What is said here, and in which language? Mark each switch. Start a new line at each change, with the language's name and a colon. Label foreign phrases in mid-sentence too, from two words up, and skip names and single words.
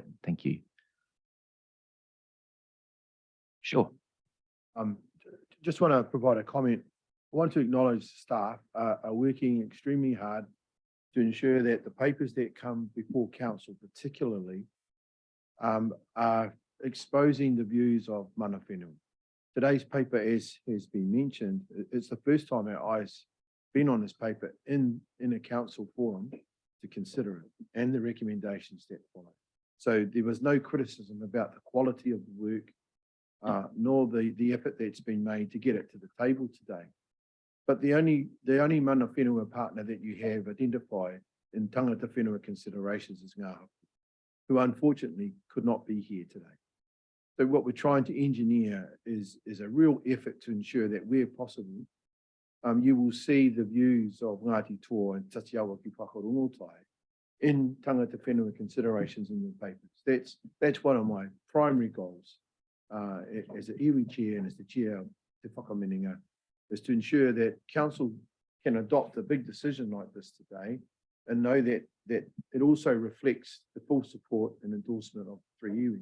English: Thank you. Sure. Just want to provide a comment. I want to acknowledge staff are working extremely hard to ensure that the papers that come before council particularly are exposing the views of
Māori: mana whenua.
English: Today's paper, as has been mentioned, it's the first time our eyes been on this paper in a council forum to consider it and the recommendations that follow. So there was no criticism about the quality of the work, nor the effort that's been made to get it to the table today. But the only
Māori: mana whenua
English: partner that you have identified in
Māori: tangata whenua
English: considerations is Ngā Hapu, who unfortunately could not be here today. So what we're trying to engineer is a real effort to ensure that where possible, you will see the views of Ngāti Toa and Tatiawa ki Whakarongotai in
Māori: tangata whenua
English: considerations in the papers. That's one of my primary goals as an iwi chair and as the chair of Te Whakamininga, is to ensure that council can adopt a big decision like this today and know that it also reflects the full support and endorsement of 3 iwi.